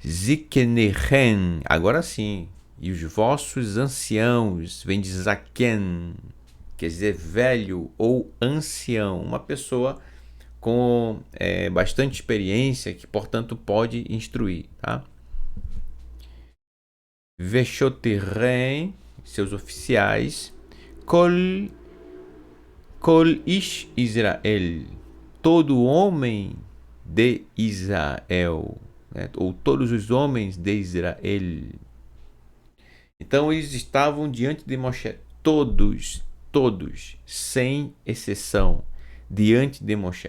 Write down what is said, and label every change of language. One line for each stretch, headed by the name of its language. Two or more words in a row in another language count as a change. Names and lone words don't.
Portuguese: Ziknechem, agora sim, e os vossos anciãos, vem de zaken, quer dizer velho ou ancião, uma pessoa com bastante experiência, que portanto pode instruir, tá? Veshoterem, seus oficiais,
Hebrew: כל איש ישראל,
Portuguese: todo homem de Israel, né? Ou todos os homens de Israel. Então eles estavam diante de Moshe, todos, sem exceção, diante de Moshe.